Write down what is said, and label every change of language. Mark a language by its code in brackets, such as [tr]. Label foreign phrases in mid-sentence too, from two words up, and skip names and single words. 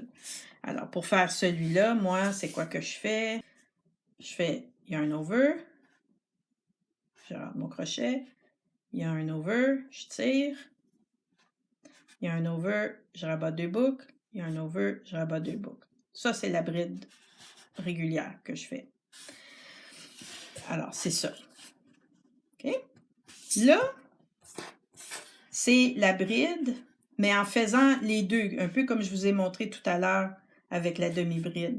[fr] Alors, pour faire celui-là, moi, c'est quoi que je fais? Je fais [en] yarn over, [fr] je rentre mon crochet, [en] yarn over, [fr] je tire, [en] yarn over, [fr] je rabats 2 boucles, [en] yarn over, [fr] je rabats 2 boucles. Ça, c'est la bride régulière que je fais. Alors, c'est ça. OK? Là, c'est la bride, mais en faisant les deux, un peu comme je vous ai montré tout à l'heure avec la demi-bride.